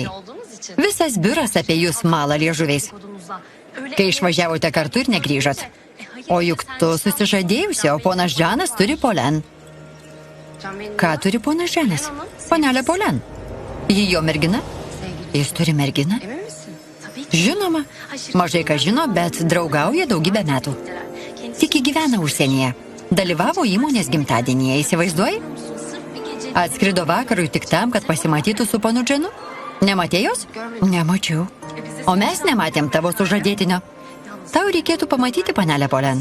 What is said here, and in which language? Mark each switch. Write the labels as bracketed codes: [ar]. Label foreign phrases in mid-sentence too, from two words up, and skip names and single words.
[lt] Visas biuras apie jūs mala liežuviais. Kai išvažiavote kartu ir negrįžot. O juk tu susižadėjusi, o ponas Džanas turi Polen. Ką turi ponas Džanas? Panelė Polen. Ji jo mergina? Jis turi merginą? [tr] Emin misin? Tabii ki. [lt] Žinoma. Mažai ką žino, bet draugauja daugybę metų. Tik gyvena užsienyje. Dalyvavo įmonės gimtadienyje, įsivaizduoji? Atskrido vakarui tik tam, kad pasimatytų su ponu Džanu. Nematėjos? Nemačiau. O mes nematėm tavo sužadėtinio. Tau reikėtų pamatyti panelę Polen.